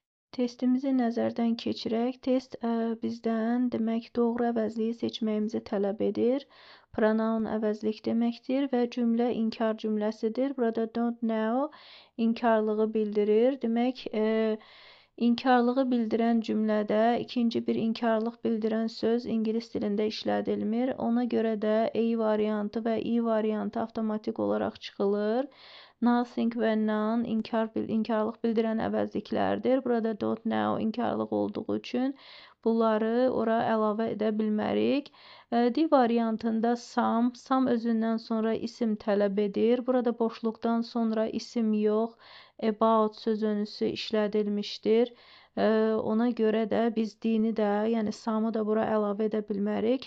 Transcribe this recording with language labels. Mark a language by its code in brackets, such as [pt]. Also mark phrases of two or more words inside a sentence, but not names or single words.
[az] Testimizi nəzərdən keçirək. Test bizdən demək doğru əvəzliyi seçməyimizi tələb edir. Pronoun əvəzlik deməkdir və cümlə inkar cümləsidir. Burada [en] don't know [az] inkarlığı bildirir. Demək, inkarlığı bildirən cümlədə ikinci bir inkarlıq bildirən söz ingilis dilində işlədilmir. Ona görə də A variantı və I variantı avtomatik olaraq çıxılır. Nothing və none inkarlıq bildirən əvəzliklərdir. Burada [en] don't know [az] inkarlıq olduğu üçün bunları ora əlavə edə bilmərik. D variantında some özündən sonra isim tələb edir. Burada boşluqdan sonra isim yox, about sözönüsü işlədilmişdir. Ona görə də biz D-ni də, yəni some'ı da bura əlavə edə bilmərik.